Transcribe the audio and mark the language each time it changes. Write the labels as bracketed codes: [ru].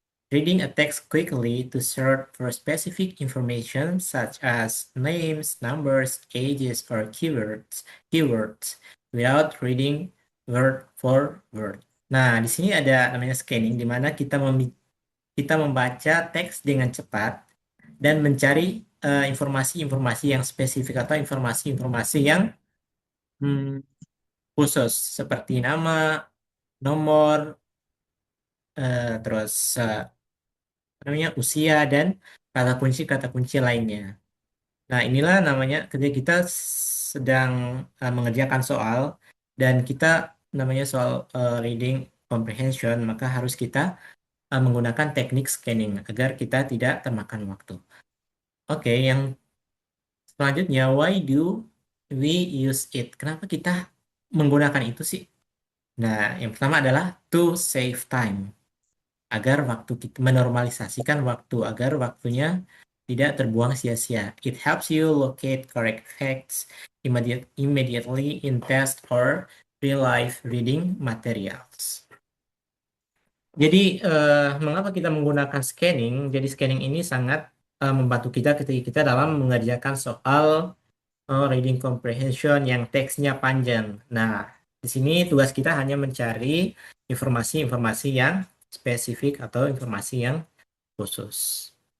[en] Reading a text quickly to search for specific information such as names, numbers, ages, or keywords without reading word for word. [id] Nah, di sini ada namanya scanning, di mana kita membaca teks dengan cepat dan mencari informasi-informasi yang spesifik atau informasi-informasi yang khusus seperti nama, nomor, terus namanya usia dan kata kunci lainnya. Nah, inilah namanya ketika kita sedang mengerjakan soal dan kita namanya soal reading comprehension, maka harus kita menggunakan teknik scanning agar kita tidak termakan waktu. Oke, yang selanjutnya, [en] why do we use it? [id] Kenapa kita menggunakan itu sih? Nah, yang pertama adalah [en] to save time. [id] Agar waktu kita menormalisasikan waktu, agar waktunya tidak terbuang sia-sia. [en] It helps you locate correct facts immediately in test or real-life reading materials. [id] Jadi, mengapa kita menggunakan scanning? Jadi, scanning ini sangat membantu kita ketika kita dalam mengerjakan soal reading comprehension yang teksnya panjang. Nah, di sini tugas kita hanya mencari informasi-informasi yang spesifik atau informasi yang khusus.